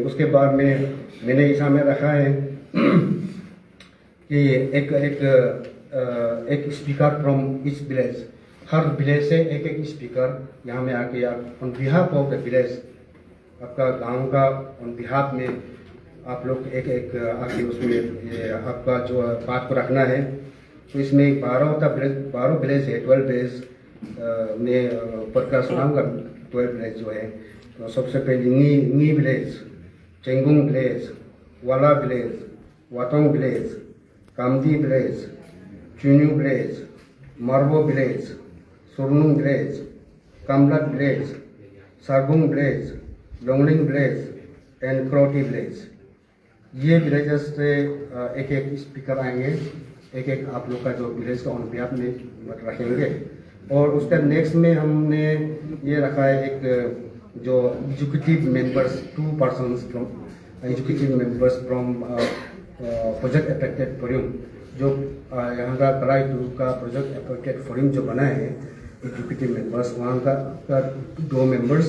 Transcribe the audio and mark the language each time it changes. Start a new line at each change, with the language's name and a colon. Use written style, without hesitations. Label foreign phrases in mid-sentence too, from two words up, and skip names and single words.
Hindi: उसके बाद में मैंने यहाँ में रखा है कि एक
English: speaker from each village,
Hindi: हर विलेज से एक स्पीकर यहाँ में आके आप
English: on behalf of the village,
Hindi: आपका गांव का
English: on behalf
Hindi: में आप लोग एक आके उसमें आपका जो बात को रखना है। तो इसमें 12 विलेज है, 12 विलेज में ऊपर का सुनाऊंगा। 12 विलेज जो है, तो सबसे पहले नी विलेज, चेंगुंग विलेज, वाला विलेज, वाटोंग विलेज, कामदी विलेज, चुन्यू विलेज, मारबो विलेज, सुरनुंग विलेज, कामलक विलेज, सारबुंग विलेज, लोंगलिंग विलेज एंड क्रोटी विलेज। ये विलेजेस से एक स्पीकर आएंगे, एक आप लोग का जो विलेज का
English: on behalf
Hindi: में रखेंगे। और उसका नेक्स्ट में हमने ये रखा है एक जो
English: executive members, 2 persons from executive members from project affected forum,
Hindi: जो यहाँ का कलाई टू का
English: project affected forum
Hindi: जो बना है,
English: executive members
Hindi: वहाँ का 2 मेंबर्स।